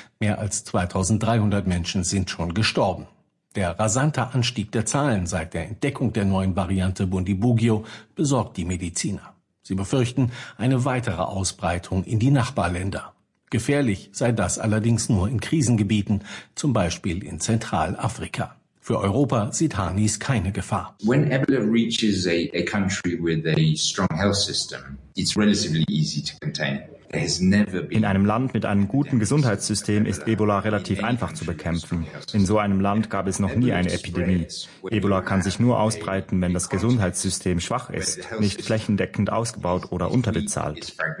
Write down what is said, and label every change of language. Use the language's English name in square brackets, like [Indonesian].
[German] Mehr als 2300 Menschen sind schon gestorben. Der rasante Anstieg der Zahlen seit der Entdeckung der neuen Variante Bundibugyo besorgt die Mediziner. Sie befürchten eine weitere Ausbreitung in die Nachbarländer. Gefährlich sei das allerdings nur in Krisengebieten, zum Beispiel in Zentralafrika. Für Europa sieht Harnis keine Gefahr. [English] When Ebola reaches a country with a strong health system, it's relatively easy to contain. [German] In einem Land mit einem guten Gesundheitssystem ist Ebola relativ einfach zu bekämpfen. In so einem Land gab es noch nie eine Epidemie. Ebola kann sich nur ausbreiten, wenn das Gesundheitssystem schwach ist, nicht flächendeckend ausgebaut oder unterbezahlt.